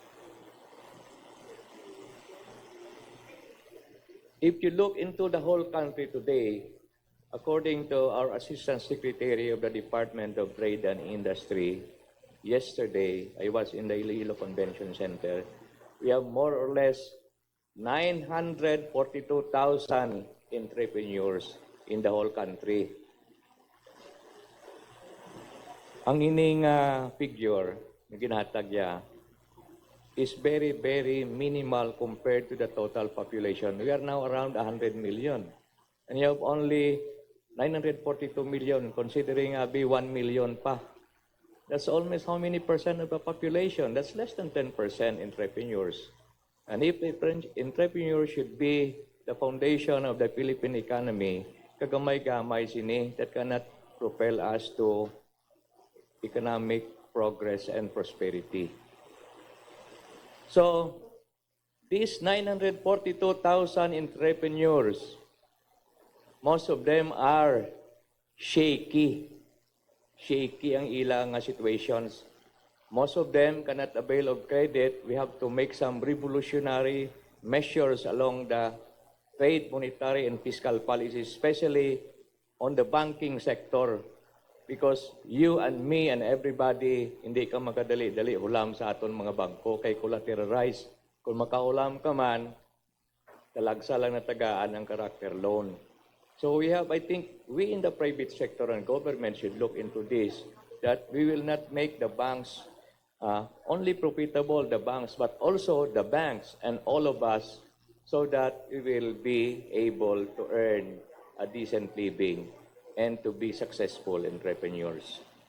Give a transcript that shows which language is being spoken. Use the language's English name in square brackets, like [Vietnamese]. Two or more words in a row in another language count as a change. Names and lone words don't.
[English] If you look into the whole country today, according to our Assistant Secretary of the Department of Trade and Industry, yesterday, I was in the Iloilo Convention Center, we have more or less 942,000 entrepreneurs in the whole country. [Hiligaynon] Ang ining [English] figure [Hiligaynon] na ginhatag niya [English] is very, very minimal compared to the total population. We are now around 100 million. And you have only 942 million, considering be 1 million pa. That's almost how many percent of the population? That's less than 10% entrepreneurs. And if entrepreneurs should be the foundation of the Philippine economy, [Hiligaynon] kagamay-gamay sini [English] that cannot propel us to economic progress and prosperity. So, these 942,000 entrepreneurs, most of them are shaky. [Hiligaynon] Shaky ang ilang situations. [English] Most of them cannot avail of credit. We have to make some revolutionary measures along the trade, monetary, and fiscal policies, especially on the banking sector. Because you and me and everybody, [Hiligaynon] hindi ka makadali-dali ulam sa aton mga bangko kay collateralized. Kung makaulam ka man, talagsa lang na tagaan ang [English] character loan. So we have, I think, we in the private sector and government should look into this, that we will not make the banks only profitable, the banks, but also the banks and all of us, so that we will be able to earn a decent living and to be successful entrepreneurs.